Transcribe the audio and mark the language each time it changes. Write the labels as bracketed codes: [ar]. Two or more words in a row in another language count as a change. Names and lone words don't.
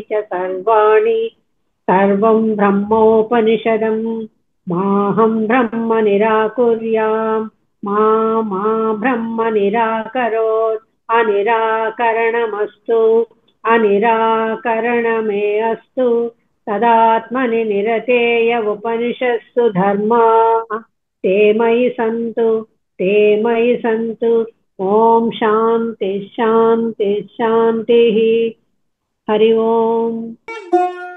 [sa] చ సర్వాణి సర్వం బ్రహ్మోపనిషదం మాహం బ్రహ్మ నిరాకుర్యాం మా బ్రహ్మ నిరాకరోత్ అనిరాకరణమస్తు అనిరాకరణమే అస్తు తదాత్మని నిరతేయ ఉపనిషత్సు ధర్మా ते मयि सन्तु ओम शांति शांति शांति हरि ओम।